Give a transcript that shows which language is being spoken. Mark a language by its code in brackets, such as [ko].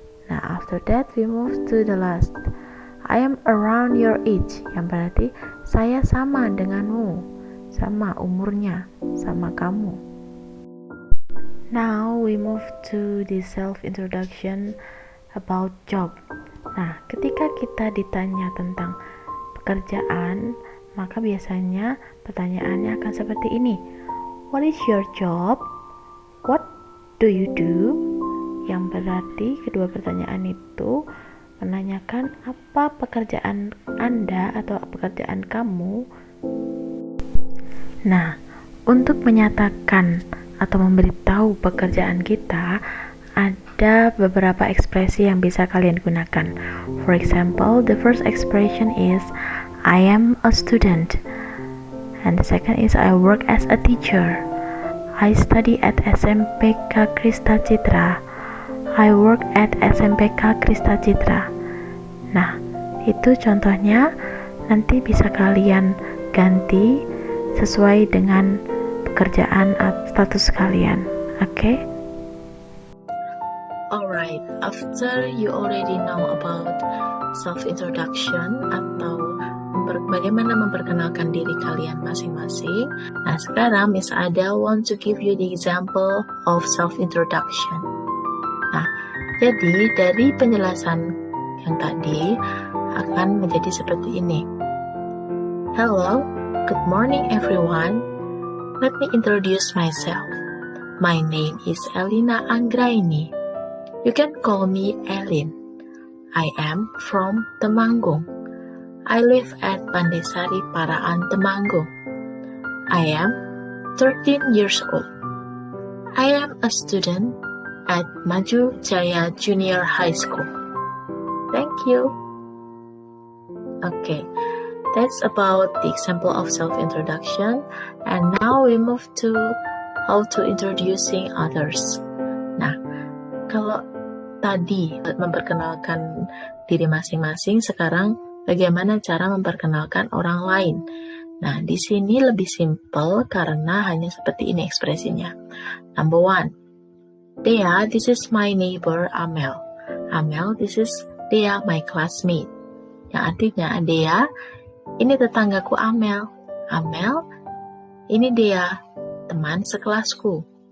[en] Nah, after that we move to the last. I am around your age, [id] yang berarti saya sama denganmu, sama umurnya, sama kamu. [en] Now we move to the self-introduction about job. [id] Nah, ketika kita ditanya tentang pekerjaan, maka biasanya pertanyaannya akan seperti ini. [en] What is your job? What do you do? [id] Yang berarti kedua pertanyaan itu menanyakan apa pekerjaan Anda atau pekerjaan kamu. Nah, untuk menyatakan atau memberitahu pekerjaan kita, ada beberapa ekspresi yang bisa kalian gunakan. [en] For example, the first expression is I am a student. And the second is I work as a teacher. I study at SMPK Krista Citra. I work at SMPK Krista Citra. [id] Nah, itu contohnya, nanti bisa kalian ganti sesuai dengan pekerjaan atau status kalian. Oke? [en] Alright, after you already know about self-introduction [id] atau bagaimana memperkenalkan diri kalian masing-masing. Nah, sekarang [en] Miss Ada want to give you the example of self-introduction. [id] Nah, jadi dari penjelasan yang tadi akan menjadi seperti ini. [en] Hello, good morning everyone. Let me introduce myself. My name is Elina Anggraini. You can call me Elin. I am from Temanggung. I live at Pandesari Paraan, Temanggung. I am 13 years old. I am a student at Maju Jaya Junior High School. Thank you. Okay, that's about the example of self-introduction. And now we move to how to introducing others. [id] Nah, kalau tadi memperkenalkan diri masing-masing, sekarang bagaimana cara memperkenalkan orang lain. Nah, di sini lebih simple karena hanya seperti ini ekspresinya. [en] Number one, Dea, this is my neighbor Amel. Amel, this is Dea, my classmate. [id] Yang artinya, Dea, ini tetanggaku Amel. Amel, ini Dea, teman sekelasku.